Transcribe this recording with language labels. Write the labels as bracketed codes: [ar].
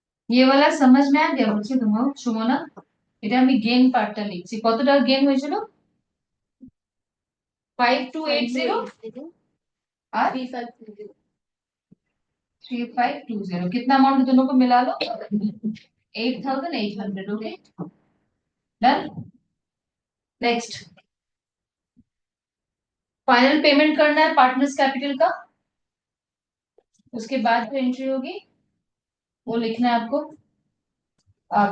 [hi] ये वाला समझ में आ गया मुझे तुम्हारा সুমনা। [bn] এটা আমি গেইন পার্টটা লিখছি, কত টাকা গেইন হয়েছিল, 5280 আর 3520। [hi] कितना अमाउंट दोनों को मिला लो, 8,800। Okay done. Next final payment करना है पार्टनर्स कैपिटल का। उसके बाद जो एंट्री होगी वो लिखना है आपको।